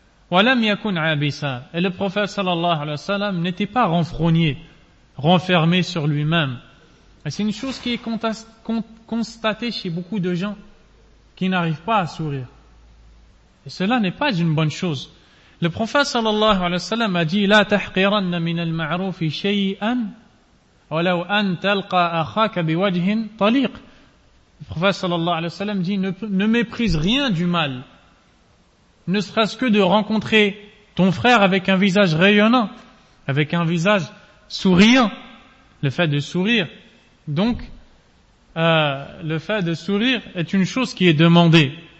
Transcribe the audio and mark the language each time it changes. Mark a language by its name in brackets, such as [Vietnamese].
[Arabic] وَلَمْ يَكُنْ عَبِسًا. [French] Et le prophète sallallahu alayhi wa sallam n'était pas renfrogné, renfermé sur lui-même. Et c'est une chose qui est constatée chez beaucoup de gens qui n'arrivent pas à sourire. Et cela n'est pas une bonne chose. Le prophète sallallahu alayhi wa sallam a dit [Arabic] لَا تَحْقِرَنَّ مِنَ الْمَعْرُوفِ شَيْئًا وَلَوْ أَنْ تَلْقَى أَخَاكَ بِوَجْهٍ طَلِيقٍ. [French] Le prophète sallallahu alayhi wa sallam dit ne méprise rien du mal, ne serait-ce que de rencontrer ton frère avec un visage rayonnant, avec un visage souriant, le fait de sourire. Donc, le fait de sourire est une chose qui est demandée.